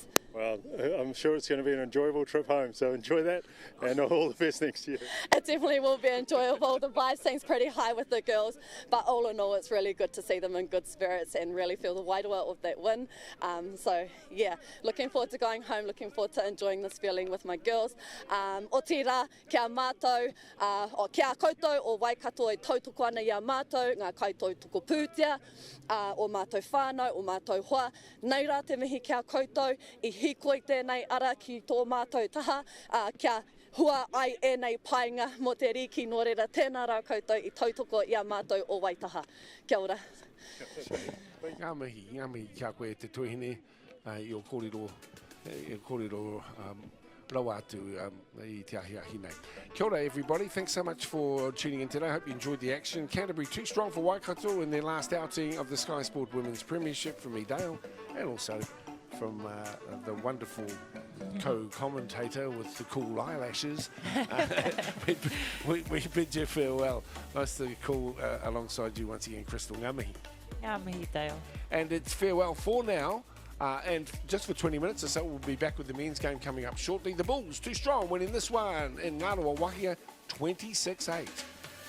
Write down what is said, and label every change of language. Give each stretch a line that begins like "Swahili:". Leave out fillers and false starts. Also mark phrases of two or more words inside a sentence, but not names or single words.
English: Well, I'm sure it's going to be an enjoyable trip home, so enjoy that and all the best next year. It definitely will be enjoyable. The vibe seems pretty high with the girls, but all in all, it's really good to see them in good spirits and really feel the Wairua of that win. So, yeah, looking forward to going home, looking forward to enjoying this feeling with my girls.
Māori: O tira, kia mātou, o kia koutou, o Waikato e tautoko ana i a mātou, ngā koutou tuko pūtia, o mātou whānau, o mātou hoa. Nei rā te mihi kia koutou, i hikoi tēnei ara ki tō mātou taha, kia hua ai ēnei painga mo te riki nō reira tēnā rā koutou i tautoko i a mātou o Waitaha. Kia ora. Ngā mihi kia koe te tuihine i o kōrero rau atu i te ahi nei. Kia ora
English: everybody, thanks so much for tuning in today. I hope you enjoyed the action. Canterbury too strong for Waikato in their last outing of the Sky Sport Women's Premiership from me, Dale, and also from the wonderful co-commentator with the cool eyelashes. we bid you farewell. Nice to call alongside you once again, Crystal.
Māori: Ngā mihi. Ngā mihi, Dale.
English: And it's farewell for now. And just for 20 minutes or so, we'll be back with the men's game coming up shortly. The Bulls, too strong, winning this one in Ngāroa Wahia, 26-8.